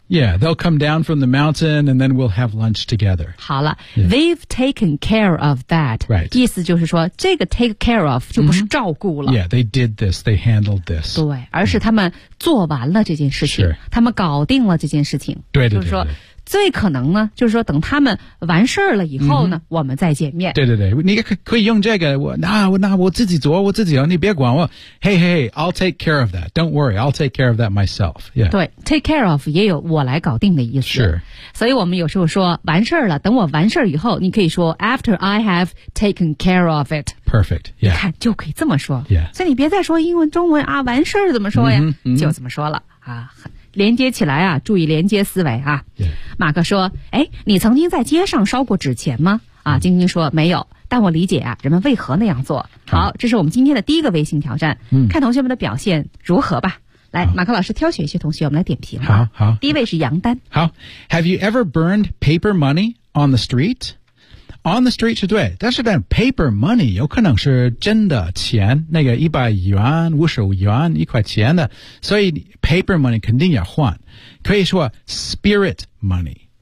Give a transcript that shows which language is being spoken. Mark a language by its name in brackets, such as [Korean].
[English] Yeah, they'll come down from the mountain and then we'll have lunch together. [Chinese] 好了、yeah. [English] they've taken care of that. Right. [Chinese] 意思就是说这个 [English] take care of [Chinese] 就不是照顾了。Mm-hmm. [English] Yeah, they did this, they handled this. [Chinese] 对而是他们做完了这件事情、 mm-hmm. 他们搞定了这件事情。对对对。就是说最可能呢就是说等他们完事儿了以后呢、mm-hmm. 我们再见面。对对对。你可以用这个我自己做我自己做你别管我。 [English] Hey, I'll take care of that. Don't worry, I'll take care of that myself.、Yeah. [Chinese] 对 , [English] take care of [Chinese] 也有我来搞定的意思。是、sure.。所以我们有时候说完事儿了等我完事儿以后你可以说 [English] after I have taken care of it。 Perfect, yeah. [Chinese] 你看就可以这么说。 [English] Yeah. [Chinese] 所以你别再说英文中文啊完事儿怎么说呀、 mm-hmm, mm-hmm. 就这么说了啊。连接起来啊注意连接思维啊、 [English] yeah. [Chinese] 马克说诶你曾经在街上烧过纸钱吗啊晶晶说没有但我理解啊人们为何那样做好、这是我们今天的第一个微信挑战、看同学们的表现如何吧来马克老师挑选一些同学我们来点评好好第一位是杨丹 [English] 好 Have you ever burned paper money on the street? On the street [Chinese] 是对但是呢 [English] paper money [Chinese] 有可能是真的钱那个100元50元一块钱的所以paper money 肯定要换可以说 [English] spirit money